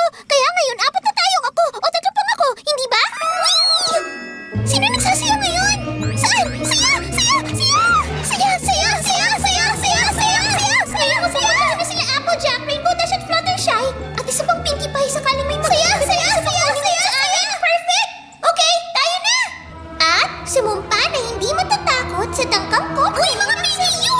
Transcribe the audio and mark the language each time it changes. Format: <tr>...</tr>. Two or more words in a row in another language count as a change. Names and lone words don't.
<tl>Kaya ngayon, apat na tayong ako. O tatlo pang ako. Hindi ba? Sino nagsasaya ngayon? Saan? Saya! Saya! Saya! Saya! Saya! Saya! Saya! Saya! Saya! Saya! Saya! Saya! Ano sila Applejack, Rainbow Dash at Fluttershy? At isa pang Pinkie Pie sakaling may saya! Saya! Saya! Saya! Saya! Perfect! Okay, tayo na! At sumumpa na hindi matatakot sa tangkang ko. Uy, mga Pinkie</tl>